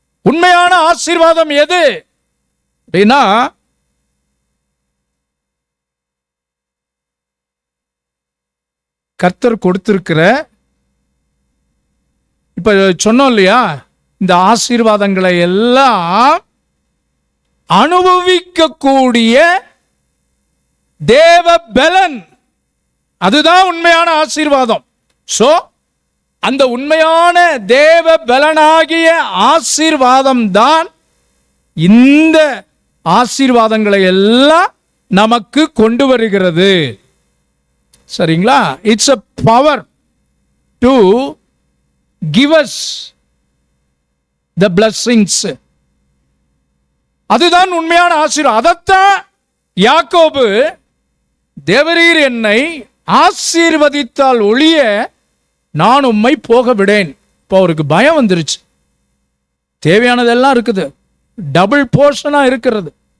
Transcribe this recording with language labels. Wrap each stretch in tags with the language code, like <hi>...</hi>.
<ta>உண்மையான ஆசீர்வாதம் எது அப்படின்னா, கர்த்தர் கொடுத்திருக்கிற, இப்ப சொன்னோம் இல்லையா, இந்த ஆசீர்வாதங்களை எல்லாம் அனுபவிக்கக்கூடிய தேவ பலன், அதுதான் உண்மையான ஆசீர்வாதம். சோ அந்த உண்மையான தேவ பலனாகிய ஆசீர்வாதம் தான் இந்த ஆசீர்வாதங்களை எல்லாம் நமக்கு கொண்டு வருகிறது. சரிங்களா?</ta> <en>It's a power to give us the blessings.</en> <ta>அதுதான் உண்மையான ஆசீர்வாதம். அதைத்தான் யாக்கோபு, தேவரீர் என்னை ஆசீர்வதித்தால் ஒழிய நான் உம்மை போக விடேன். இப்போ அவருக்கு பயம் வந்துருச்சு. தேவையானதெல்லாம் இருக்குது, டபுள் போர்ஷனா இருக்கிறது.</ta>